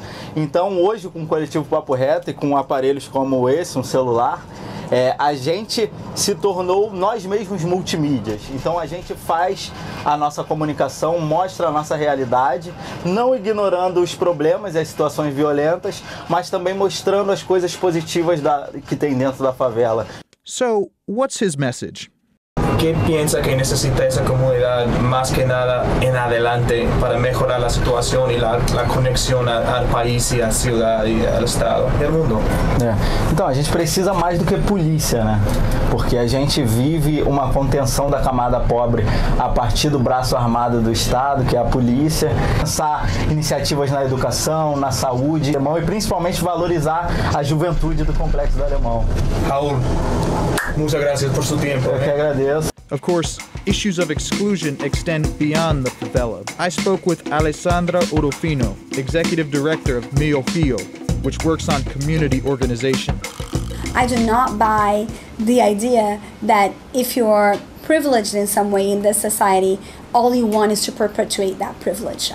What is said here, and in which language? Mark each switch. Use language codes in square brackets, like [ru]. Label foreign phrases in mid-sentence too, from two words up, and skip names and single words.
[pt] Então hoje, com o coletivo Papo Reto e com aparelhos como esse, um celular, a gente se tornou nós mesmos multimídias. Então a gente faz a nossa comunicação, mostra a nossa realidade, não ignorando os problemas e as situações violentas, mas também mostrando as coisas positivas que tem dentro da favela. [en] So, what's his message? [es] ¿Qué piensa que necesita esa comunidad más que nada en adelante para mejorar la situación y la conexión al país y a la ciudad y al estado y al mundo? [pt] Então, a gente precisa mais do que polícia, né? Porque a gente vive uma contenção da camada pobre a partir do braço armado do Estado, que é a polícia. Pensar iniciativas na educação, na saúde, e principalmente valorizar a juventude do Complexo do Alemão. [es] Raul, muchas gracias por su tiempo. [pt] Eu que agradeço. [en] Of course, issues of exclusion extend beyond the favela. I spoke with Alessandra Orofino, executive director of Mio Fio, which works on community organization. I do not buy the idea that if you're privileged in some way in this society, all you want is to perpetuate that privilege.